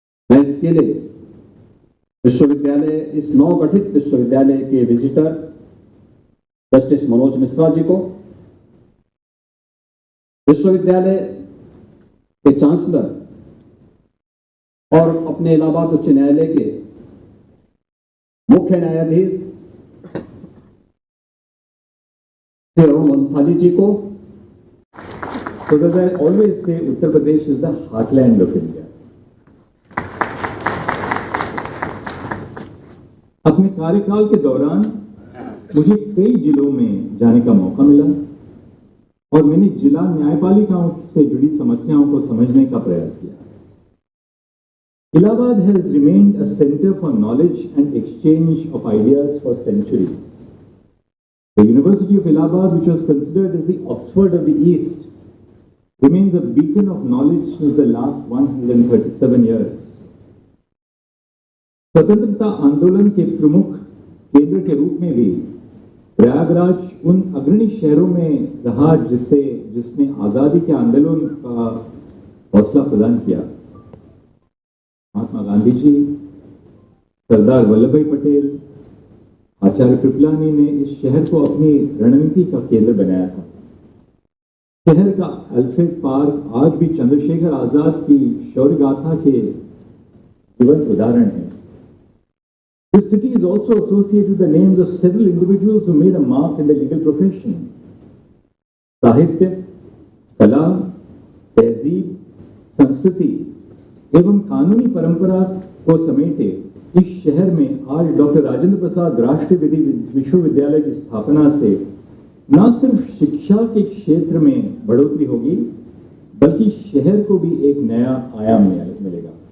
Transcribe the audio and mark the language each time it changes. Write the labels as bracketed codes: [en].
[hi] मैं इसके लिए विश्वविद्यालय, इस नवगठित विश्वविद्यालय के विजिटर जस्टिस मनोज मिश्रा जी को, विश्वविद्यालय के चांसलर और अपने इलाहाबाद उच्च न्यायालय के मुख्य न्यायाधीश श्री अरुण वंशाली जी को। [en] So that I always say Uttar Pradesh is the heartland of India. [hi] अपने कार्यकाल के दौरान मुझे कई जिलों में जाने का मौका मिला और मैंने जिला न्यायपालिकाओं से जुड़ी समस्याओं को समझने का प्रयास किया। [en] Allahabad has remained a center for knowledge and exchange of ideas for centuries. The University of Allahabad, which was considered as the Oxford of the East, remains a beacon of knowledge since the last 137 years. [hi] स्वतंत्रता आंदोलन के प्रमुख केंद्र के रूप में भी प्रयागराज उन अग्रणी शहरों में रहा जिसने आजादी के आंदोलन का हौसला प्रदान किया। महात्मा गांधी जी, सरदार वल्लभ भाई पटेल, आचार्य कृपलानी ने इस शहर को अपनी रणनीति का केंद्र बनाया था। शहर का अल्फ्रेड पार्क आज भी चंद्रशेखर आजाद की शौर्य गाथा के जीवंत उदाहरण है। [en] This city is also associated with the names of several individuals who made a mark in the legal profession. [hi] साहित्य, कला, तहजीब, संस्कृति एवं कानूनी परंपरा को समेटे इस शहर में आज डॉक्टर राजेंद्र प्रसाद राष्ट्रीय विधि विश्वविद्यालय की स्थापना से न सिर्फ शिक्षा के क्षेत्र में बढ़ोतरी होगी, बल्कि शहर को भी एक नया आयाम मिलेगा।